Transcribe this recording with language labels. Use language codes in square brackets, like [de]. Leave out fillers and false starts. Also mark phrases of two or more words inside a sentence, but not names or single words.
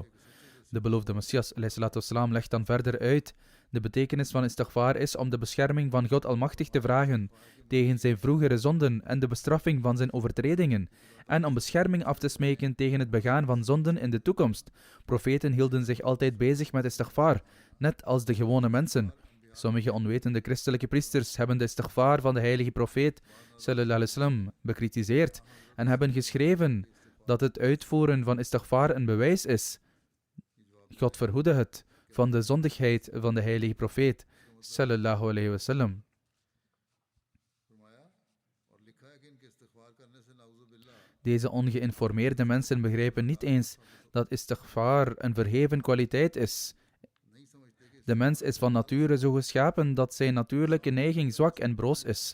[nl] De beloofde Messias ﷺ legt dan verder uit: de betekenis van istighfar is om de bescherming van God Almachtig te vragen tegen zijn vroegere zonden en de bestraffing van zijn overtredingen, en om bescherming af te smeken tegen het begaan van zonden in de toekomst. Profeten hielden zich altijd bezig met istighfar, net als de gewone mensen. Sommige onwetende christelijke priesters hebben de istighfar van de heilige profeet [ar] صلى الله عليه وسلم [nl] bekritiseerd en hebben geschreven dat het uitvoeren van istighfar een bewijs is. God verhoede het van de zondigheid van de heilige profeet [ar] صلى الله عليه وسلم. [nl] Deze ongeïnformeerde mensen begrijpen niet eens dat istighfar een verheven kwaliteit is. De mens is van nature zo geschapen dat zijn natuurlijke neiging zwak en broos is.